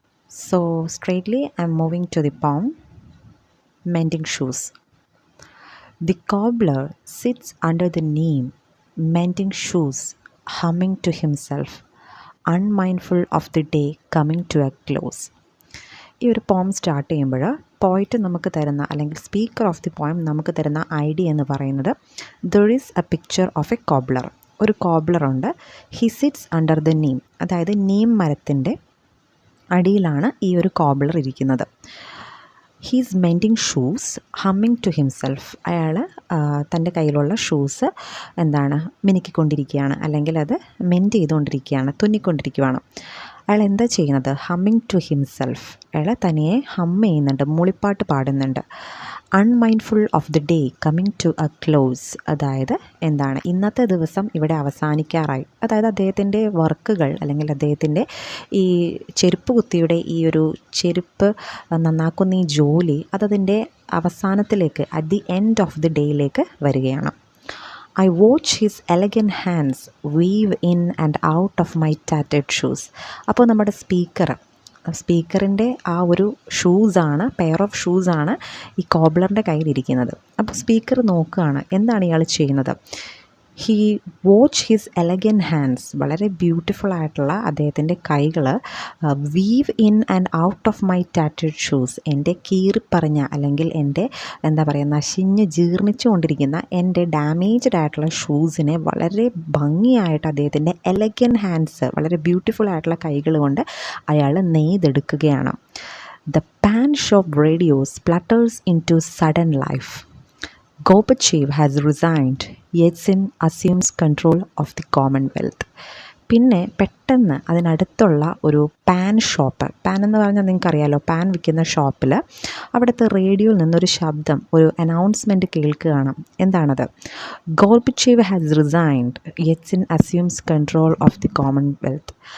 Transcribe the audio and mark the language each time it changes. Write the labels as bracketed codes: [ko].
[en] So straightly I am moving to the poem Mending Shoes. The cobbler sits under the neem, mending shoes, humming to himself, unmindful of the day coming to a close. [ml] ഈ ഒരു പോം start ചെയ്യുമ്പോൾ പോയിറ്റ് നമുക്ക് തരുന്ന അല്ലെങ്കിൽ speaker of the poem നമുക്ക് തരുന്ന ഐഡിയ എന്ന് പറയുന്നത് [en] There is a picture of a cobbler. [ml] ഒരു കോബ്ലറുണ്ട്. [en] he sits under the neem, [ml] അതായത് നീം മരത്തിൻ്റെ അടിയിലാണ് ഈ ഒരു കോബ്ലർ ഇരിക്കുന്നത്. [en] He's mending shoes humming to himself. [ml] അയാൾ തൻ്റെ കയ്യിലുള്ള ഷൂസ് മിനുക്കിക്കൊണ്ടിരിക്കുകയാണ്, അല്ലെങ്കിൽ അത് മെൻഡ് ചെയ്തുകൊണ്ടിരിക്കുകയാണ്, തുന്നിക്കൊണ്ടിരിക്കുകയാണ്. അയാൾ എന്താ ചെയ്യുന്നത്? [en] Humming to himself. [ml] അയാൾ തനിയെ ചെയ്യുന്നുണ്ട്, മൂളിപ്പാട്ട് പാടുന്നുണ്ട്. [en] Unmindful of the day coming to a close. [ml] അതായത് ഇന്നത്തെ ദിവസം ഇവിടെ അവസാനിക്കാറായി. അതായത് അദ്ദേഹത്തിൻ്റെ വർക്കുകൾ അല്ലെങ്കിൽ അദ്ദേഹത്തിൻ്റെ ഈ ചെരുപ്പ് കുത്തിയുടെ ഈ ഒരു ചെരുപ്പ് നന്നാക്കുന്ന ഈ ജോലി അതതിൻ്റെ അവസാനത്തിലേക്ക്, [en] at the end of the ഡേയിലേക്ക് [ml] വരികയാണ്. I watch his elegant hands weave in and out of my tattered shoes. അപ്പോൾ നമ്മുടെ സ്പീക്കറിൻ്റെ ആ ഒരു ഷൂസാണ്, പെയർ ഓഫ് ഷൂസാണ് ഈ കോബ്ലറിൻ്റെ കയ്യിലിരിക്കുന്നത്. അപ്പോൾ സ്പീക്കർ നോക്കുകയാണ് എന്താണ് ഇയാൾ ചെയ്യുന്നത്. [en] He watch his elegant hands. [ml] വളരെ ബ്യൂട്ടിഫുൾ ആയിട്ടുള്ള അദ്ദേഹത്തിൻ്റെ കൈകൾ [en] We've in and out of my ടാറ്റഡ് shoes. [ml] എൻ്റെ കീറിപ്പറഞ്ഞ അല്ലെങ്കിൽ എൻ്റെ നശിഞ്ഞ് ജീർണിച്ചു കൊണ്ടിരിക്കുന്ന എൻ്റെ ഡാമേജ്ഡ് ആയിട്ടുള്ള ഷൂസിനെ വളരെ ഭംഗിയായിട്ട് അദ്ദേഹത്തിൻ്റെ എലഗൻറ്റ് ഹാൻഡ്സ്, വളരെ ബ്യൂട്ടിഫുൾ ആയിട്ടുള്ള കൈകൾ കൊണ്ട് അയാൾ നെയ്തെടുക്കുകയാണ്. [en] The pan shop radio splutters into sudden life. Gorbachev has resigned. Yeltsin assumes control of the Commonwealth. [ml] പിന്നെ പെട്ടെന്ന് അതിനടുത്തുള്ള ഒരു പാൻ ഷോപ്പ്, പാൻ എന്ന് പറഞ്ഞാൽ നിങ്ങൾക്കറിയാലോ, പാൻ വിൽക്കുന്ന ഷോപ്പിൽ അവിടുത്തെ റേഡിയോയിൽ നിന്നൊരു ശബ്ദം, ഒരു അനൗൺസ്മെൻറ്റ് കേൾക്കുകയാണ്. എന്താണത്? [en] Gorbachev has resigned, Yeltsin assumes control of the Commonwealth.